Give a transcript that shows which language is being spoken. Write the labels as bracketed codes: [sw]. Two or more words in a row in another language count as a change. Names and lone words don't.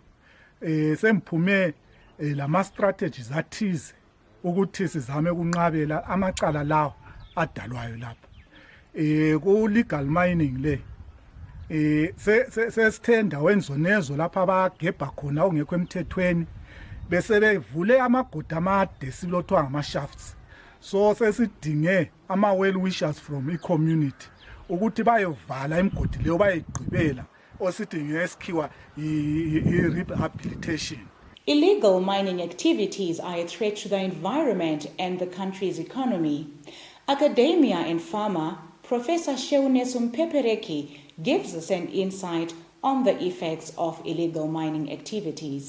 [nd] Semphume lama strategies athize ukuthi sizame ukunqabela amacala lawo adalwayo lapha. Ku [en] legal mining [nd] le sesithe endaweni zonezo lapha abagebha khona ongekho emthethweni bese bevule amagodi amade silothwa ngama-shafts. So sesidinge ama- [en] well wishers from [nd] i-community ukuthi bayovala imigodi leyo bayigqibela osithi ngesikhiwa i-rehabilitation. [en] Illegal mining activities are a threat to the environment and the country's economy. Academia and farmer Professor Sheuneso Mpepereki gives us an insight on the effects of illegal mining activities.